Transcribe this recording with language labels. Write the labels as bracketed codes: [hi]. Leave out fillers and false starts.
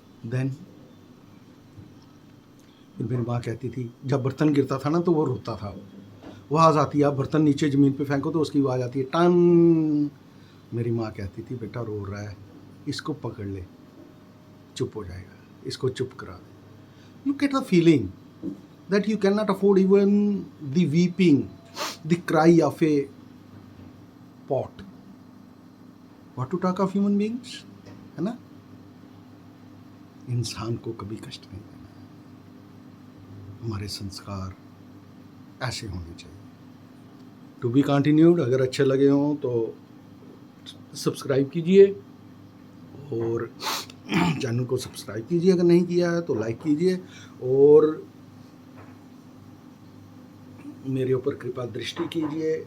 [hi] Then फिर मेरी माँ कहती थी, जब बर्तन गिरता था ना तो वो रोता था। वो आवाज़ आती है, आप बर्तन नीचे ज़मीन पे फेंको तो उसकी आवाज़ आती है टन। मेरी माँ कहती थी, बेटा रो रहा है, इसको पकड़ ले, चुप हो जाएगा, इसको चुप करा दे। [en] Look at the feeling that you cannot afford even the weeping, the cry of a pot. What to talk of human beings, [hi] है ना? इंसान को कभी कष्ट नहीं देना है। हमारे संस्कार ऐसे होने चाहिए। [en] To be continued. [hi] अगर अच्छे लगे हों तो सब्सक्राइब कीजिए और चैनल को सब्सक्राइब कीजिए, अगर नहीं किया है तो लाइक कीजिए और मेरे ऊपर कृपा दृष्टि कीजिए।